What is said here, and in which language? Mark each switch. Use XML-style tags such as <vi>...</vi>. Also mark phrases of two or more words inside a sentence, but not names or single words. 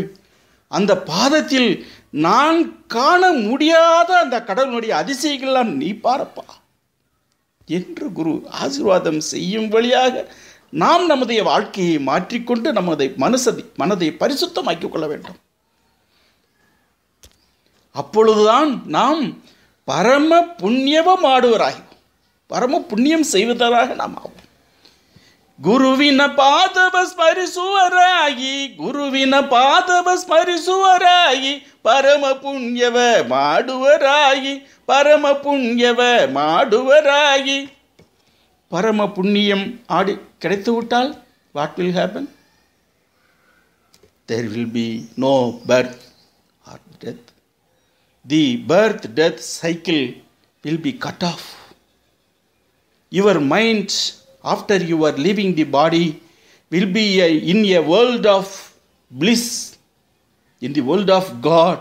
<ta>அந்த பாதத்தில் நான் காண முடியாத அந்த கடவுளுடைய அதிசயங்கள்லாம் நீ பாரப்பா என்று குரு ஆசீர்வாதம் செய்யும் வழியாக நாம் நமது வாழ்க்கையை மாற்றிக்கொண்டு மனதை பரிசுத்தமாக்கிக் கொள்ள வேண்டும். அப்பொழுதுதான் நாம் பரம புண்ணியமாடுவராகி, பரம புண்ணியம் செய்வதற்காக நாம் ஆவோம்.</ta> <kn>ಗುರುವಿನ ಪಾದವ ಸ್ಮರಿಸುವರಾಗಿ, ಗುರುವಿನ ಪಾದವ ಸ್ಮರಿಸುವರಾಗಿ, ಪರಮ ಪುಣ್ಯವ ಮಾಡುವರಾಗಿ, ಪರಮ ಪುಣ್ಯವ ಮಾಡುವರಾಗಿ.</kn> <ta>பரம புண்ணியம் கிடைத்துவிட்டால்</ta> <en>what will happen? There will be no birth or death. The birth-death cycle will be cut off. Your mind, after you are leaving the body, will be in a world of bliss, in the world of God.</en>